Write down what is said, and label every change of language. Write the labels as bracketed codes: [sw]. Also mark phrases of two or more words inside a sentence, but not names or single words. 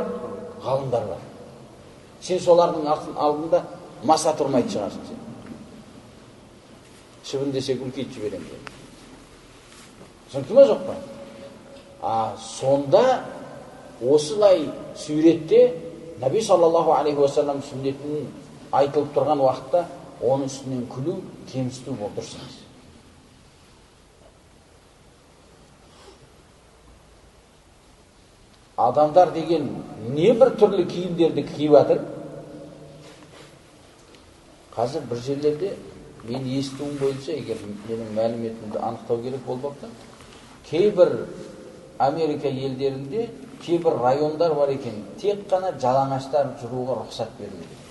[kk] Ғалымдар бар. Сен солардың алдында маса тұрмайды шығарсың сен. Шыбын десе күлкейді жіберем деп. Түсінікті ма жоқ па? Сонда осылай суретте Наби [ar] صلى الله عليه وسلم [kk] сүннетін айтылып тұрған уақытта оның үстінен күлу, кемсіту бұл дұрыс емес. Адамдар деген не бір түрлі киімдерді киіп жатыр. Қазір бір жерлерде мен естуім бойынша, егер менің мәліметімді анықтау керек болмақта, кейбір Америка елдерінде кейбір райондар бар екен, тек қана жалаңаштар жүруға рұқсат беріледі.